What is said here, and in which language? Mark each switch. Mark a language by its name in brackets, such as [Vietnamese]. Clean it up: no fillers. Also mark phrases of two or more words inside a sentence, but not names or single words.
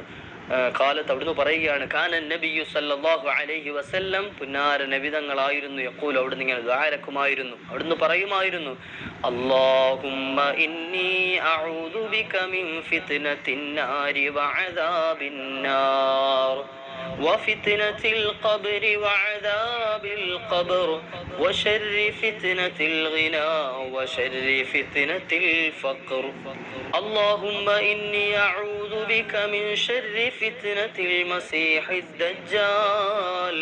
[Malayalam] കാലത്ത് അവിടുന്ന് പറയുകയാണ്, [Arabic] كان النبي صلى الله عليه وسلم, [Malayalam] പുന്നാര നബിതങ്ങളായിരുന്നു, യഖൂൽ അവിടുന്ന് ഇങ്ങനെ ദുആരക്കുമായിരുന്നു, അവിടുന്ന് പറയുമായിരുന്നു, [Arabic] اللهم إني أعوذ بك من فتنة النار وعذاب النار وفتنة القبر وعذاب القبر وشر فتنة الغنى وشر فتنة الفقر اللهم إني أعوذ بك من شر فتنة المسيح الدجال